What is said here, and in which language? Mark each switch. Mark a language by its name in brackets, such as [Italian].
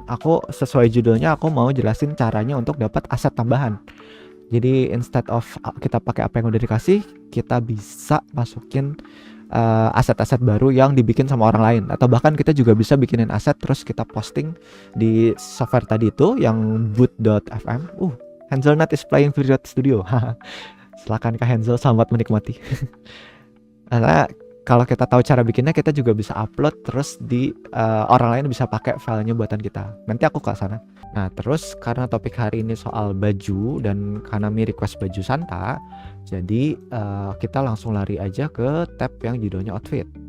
[Indonesian] Aku sesuai judulnya, aku mau jelasin caranya untuk dapat aset tambahan. Jadi [English] instead of [Indonesian] kita pakai apa yang udah dikasih, kita bisa masukin aset-aset baru yang dibikin sama orang lain, atau bahkan kita juga bisa bikinin aset terus kita posting di software tadi itu yang boot.fm. [English] Hazelnut is playing Visual Studio. [Indonesian] Silakan Kak Hazel, selamat menikmati. Karena kalau kita tahu cara bikinnya, kita juga bisa upload terus di orang lain bisa pakai filenya buatan kita. Nanti aku ke sana. Nah terus karena topik hari ini soal baju dan Kanami request baju Santa, jadi kita langsung lari aja ke tab yang judulnya outfit.